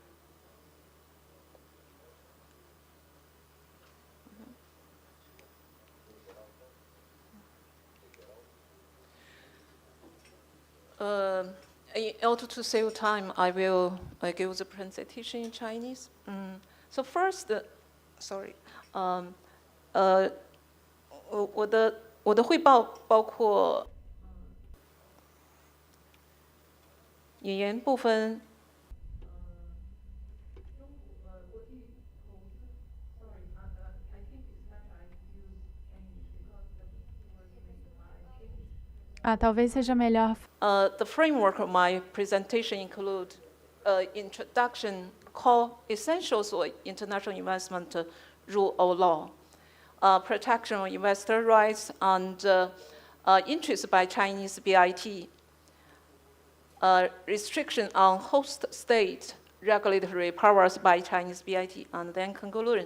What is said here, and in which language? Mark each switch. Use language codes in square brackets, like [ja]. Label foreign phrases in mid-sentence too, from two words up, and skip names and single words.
[en] In order to save time, I will give the presentation in Chinese. So first, sorry. [zh] 我的汇报包括语言部分。 [pt] talvez seja melhor. [en] The framework of my presentation include introduction, core essentials of international investment rule of law, protection of investor rights and interest by Chinese BIT, restriction on host state regulatory powers by Chinese BIT, and then conclusion.